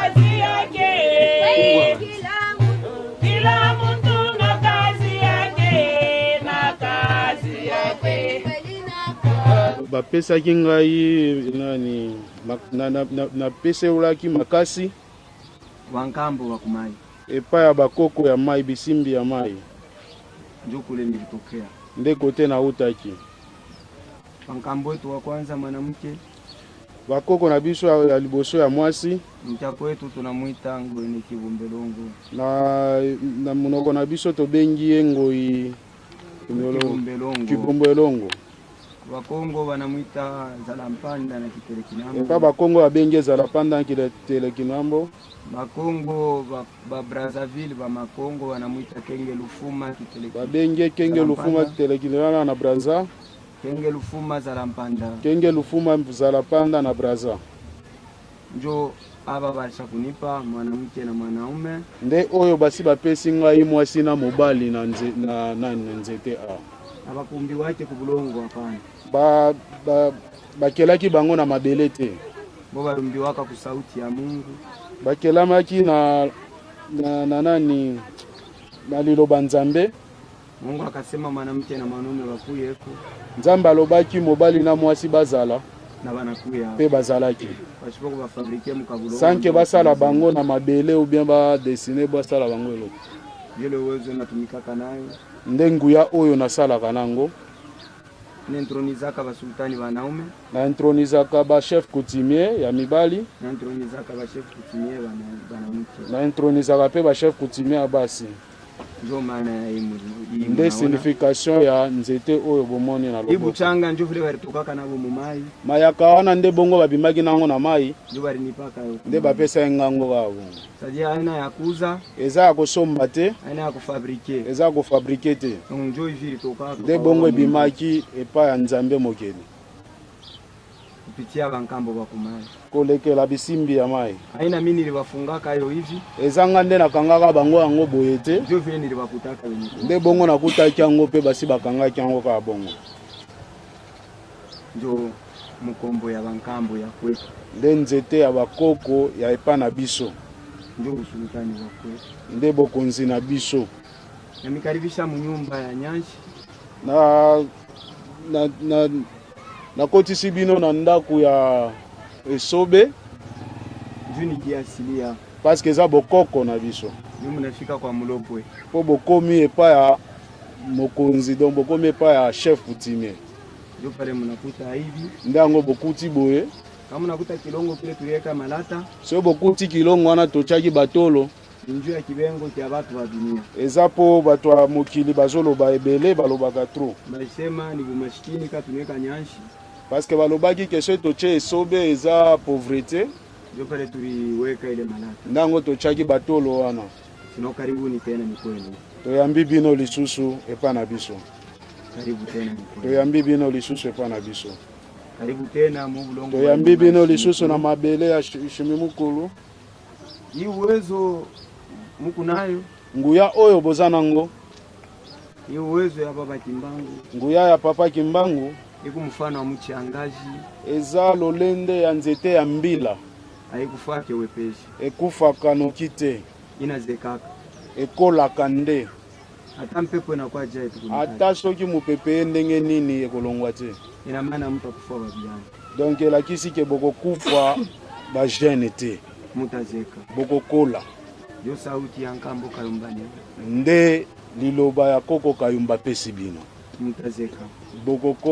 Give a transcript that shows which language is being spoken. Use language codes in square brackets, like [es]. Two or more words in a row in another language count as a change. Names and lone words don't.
[ln] bapesaki ngai nani na peseolaki makasi [sw] wankambo wakumai [ln] epai ya bakoko ya mai bisimbi ya mai [sw] njokule nilitokea [ln] nde kote na utaki [sw] wankambo wetu wa kwanza mwanamke [ln] bakoko na biso ya liboso ya mwasi [sw] mchako wetu tunamuita Ngoi Kibumbelongo [ln] na munoko na biso tobengi ye Ngoi Kibumbelongo. [sw] Wakongo wanamuita Zalampanda na Kitelekinambo. [ln] Eka bakongo babengi Zalampanda na Kitelekinambo. [sw] Bakongo ba Brazzaville ba Makongo wanamuita Kenge Lufuma Kitelekinambo. [ln] Babengi Kenge Lufuma Kitelekinambo na Brazza. Kenge Lufuma Zalampanda. Kenge Lufuma Zalampanda na Brazza. [sw] Njo aba basha kunipa mwanamke na mwanaume. [ln] Nde oyo basi bapesi ngai mwasi na mobali na nzete a. [sw] Abakumbi wake kubulongo hapana. [ln] Bakelaki bango na mabele te. [sw] Bo barumbi waka ku sauti ya Mungu. [ln] Bakelamaki na nani na liloba Nzambe. [sw] Mungu akasema mwanamke na mwanaume bakuyeko. [ln] Nzambe alobaki mobali na mwasi bazala na banakuya pe bazalaki. [sw] Bashoboko ba fabriquer mu kabulongo. [ln] Sanke basala bango na mabele ou bien ba dessiner basala bango eloko. [sw] Yele uwezo natumika kanayo. [ln] Nde nguya oyo nasalaka nango [sw] nentronizaka ba sultani wanaume [ln] na intronizaka ba [fr] chef coutumier [ln] ya mibali [sw] na intronizaka ba [fr] chef coutumier [sw] banamke [ln] na intronizaka pe ba [fr] chef coutumier [ln] ya basi. [sw] Njo maana [ln] nde signification ya nzete oyo bomoni na lobo. [sw] Ibuchanga njo vile baritokaka nabo mu mai. [ln] Mayaka wana nde bongo babimaki nango na mai. [sw] Njo barinipaka yo. [ln] Nde bapesa ngango kabo. [sw] Sadia aina ya kuza. [ln] Eza ya kosomba te. [sw] Aina ya kufabriquer. [ln] Eza ya kufabriquer te. [sw] Njo iviri tokaka. [ln] Nde bongo ebimaki epa ya Nzambe mokeli. [sw] Kupitia bankambo bakumai. [ln] Kolekela bisimbi ya mai. [sw] Aina mimi nilibafungaka yo hivi. [ln] Ezanga nde nakangaka bango yango boye te. [sw] Njo vile nilibakutaka wenye. [ln] Nde bongo nakutaki yango pe basi bakangaki yango ka bongo. [sw] Njo mukombo ya bankambo ya kwetu. [ln] Nde nzete ya bakoko ya epa na biso. [sw] Njo usultani wa kwetu. [ln] Nde bokonzi na biso. [sw] Namikaribisha mu nyumba ya Nyanshi. [ln] Na kotisi bino na ndaku ya esobe. [sw] Juni kiasilia. [fr] Parce que [ln] eza bokoko na biso. [sw] Nyumu nafika kwa mulopwe. [ln] Po bokomi epa ya mokonzi donc bokomi epa ya [fr] chef coutumier. [sw] Ndio pale mnakuta hivi. [ln] Ndango bokuti boye. [sw] Kama nakuta kilongo kile tuliweka malata. [ln] Sio bokuti kilongo wana tochaki batolo. [sw] Njoo ya kibengo kya watu wa dunia. [ln] Eza po bato wa mokili bazoloba ebele balobaka trop. [sw] Basema ni bumashikini ka tuneka Nyanshi. [fr] Parce que [ln] balobaki que ce toche esobe eza pauvreté. [sw] Ndio pale tuliweka ile malata. [ln] Ndango tochaki batolo wana. [sw] Sino karibuni tena ni kwenu. [ln] Toyambi bino lisusu epa na biso. [sw] Karibu tena ni kwenu. [ln] Toyambi bino lisusu epa na biso. [sw] Karibu tena mu bulongo. [ln] Toyambi bino lisusu na mabele ya shimimukulu. [sw] Hii uwezo muku nayo. [ln] Nguya oyo bozanango. [sw] Hii uwezo ya baba Kimbangu. [ln] Nguya ya papa Kimbangu. [sw] Iku mfano wa mchangaji. [ln] Eza lolende ya nzete ya mbila. [sw] Haikufake wepeshi. [ln] Ekufaka nokite. [sw] Inazekaka. [ln] Ekolaka nde. [sw] Hata mpepo inakuwa jai tukunita. [ln] Hata soki mupepe ndenge nini ekolongwa te. [sw] Ina maana mtu akufa babiani. [ln] Donc elakisi ke boko kufa ba jeune te. [sw] Mutazeka. [ln] Boko kola. [sw] Yo sauti ya nkambo Kayumbani. [ln] Nde liloba ya koko Kayumba pesi bino. [sw] Mutazeka. [ln] Boko kola.